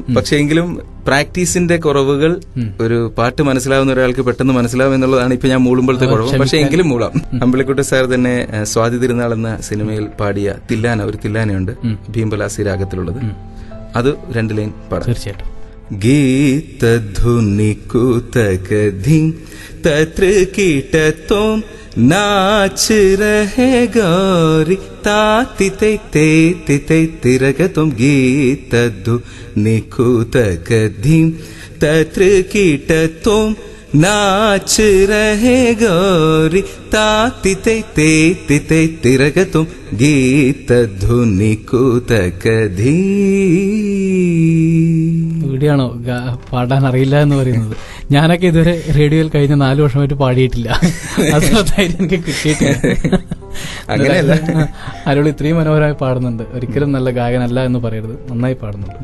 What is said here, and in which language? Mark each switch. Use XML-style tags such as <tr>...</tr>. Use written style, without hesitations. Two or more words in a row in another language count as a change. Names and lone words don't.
<ml>പക്ഷെ എങ്കിലും പ്രാക്ടീസിന്റെ കുറവുകൾ, ഒരു പാട്ട് മനസ്സിലാവുന്ന ഒരാൾക്ക് പെട്ടെന്ന് മനസ്സിലാവും എന്നുള്ളതാണ് ഇപ്പൊ ഞാൻ മൂളുമ്പോഴത്തെ കുറവ്. പക്ഷെ എങ്കിലും മൂളാം. അമ്പളിക്കുട്ട സാർ തന്നെ സ്വാതി തിരുനാൾ എന്ന സിനിമയിൽ പാടിയ തില്ലാന, ഒരു തില്ലാനയുണ്ട് ഭീംബലാസി രാഗത്തിലുള്ളത്. അത് 2 ലൈൻ പാടാം. തീർച്ചയായിട്ടും. गीतधुनि कुतकधि तत्र कीटतों</ml> <hi>नाच रहे गौरी ताति ते ते ते ते तिरगतों गीतधुनि कुतकधि तत्र कीटतों नाच रहे गौरी ताति ते ते ते ते तिरगतों गीतधुनि कुतकधि.</hi> <ml>ഇവിടെയാണോ പാടാൻ അറിയില്ല എന്ന് പറയുന്നത്? ഞാനൊക്കെ ഇതുവരെ റേഡിയോയിൽ കഴിഞ്ഞ 4 വർഷമായിട്ട് പാടിയിട്ടില്ല. അതായത് എനിക്ക് കിട്ടിയിട്ടില്ല. അരുൾ ഇത്രയും മനോഹരമായി പാടുന്നുണ്ട്. ഒരിക്കലും നല്ല ഗായകനല്ല എന്ന് പറയരുത്, നന്നായി പാടുന്നുണ്ട്.</ml>